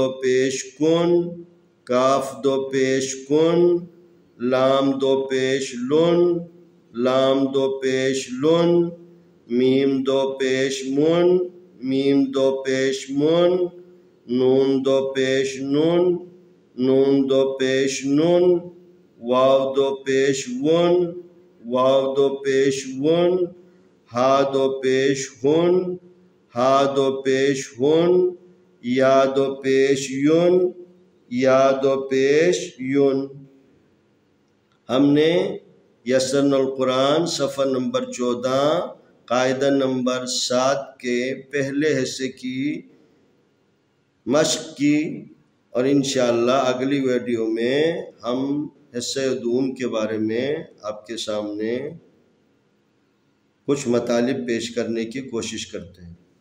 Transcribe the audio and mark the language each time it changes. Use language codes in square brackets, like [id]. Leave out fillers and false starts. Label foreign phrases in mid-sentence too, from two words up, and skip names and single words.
[ur] پیش کن، کاف دو پیش کن، لام دو پیش لن، لام دو پیش لن، میم دو پیش من، میم دو پیش من، نون دو پیش نن، نون دو پیش نن، واو دو پیش ون، واو دو پیش ون، ہا دو پیش ہن، ہا دو پیش ہن، یا دو پیش یون، یا دو پیش یون۔ ہم نے یسرنا القرآن صفحہ نمبر 14 قاعدہ نمبر 7 کے پہلے حصے کی مشق کی، اور انشاءاللہ اگلی ویڈیو میں ہم حصہ دوم کے بارے میں آپ کے سامنے کچھ مطالب پیش کرنے کی کوشش کرتے ہیں۔